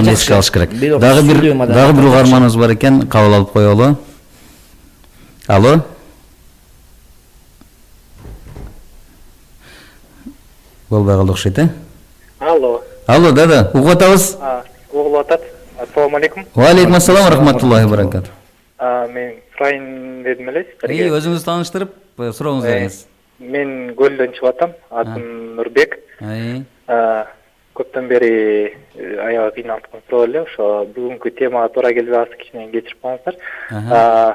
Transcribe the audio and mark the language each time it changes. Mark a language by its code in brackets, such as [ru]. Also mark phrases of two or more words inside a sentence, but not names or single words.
[ky] жакшы алыш керек. Дагы бир угарманыбыз бар экен, кабыл алып коелу. Алло. Болбай калды окшойт, Алло. Алло, да, угуп атабыз. Угулуп атат. [ar] السلام عليكم. وعليكم السلام رحمة الله وبركاته. [ky] Мен сурайын дедим эле сиздерге. Өзүңүздү тааныштырып, сурооңузду бериңиз. Мен Көлдөн чыгып атам. Атым Нурбек. Көптөн бери аябай кыйналып суроо эле. Ошо бүгүнкү темага туура келбей калса кичине кечирип коюңуздар.